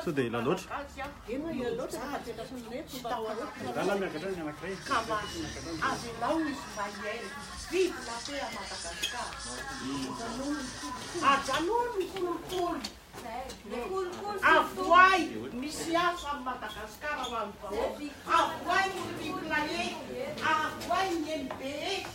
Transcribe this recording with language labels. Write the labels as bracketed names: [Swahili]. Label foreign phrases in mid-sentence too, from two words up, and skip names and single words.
[Malagasy] So dia ela loatra? Ka mba avelao izy mba hiaina vidy [French] la paix à Madagascar. [Malagasy] Ajanony ny kolokolo. Avoay misy asa amin'ny Madagasikara ho an'ny vahoaka. Avoay ny Triplané, avoay ny MBS.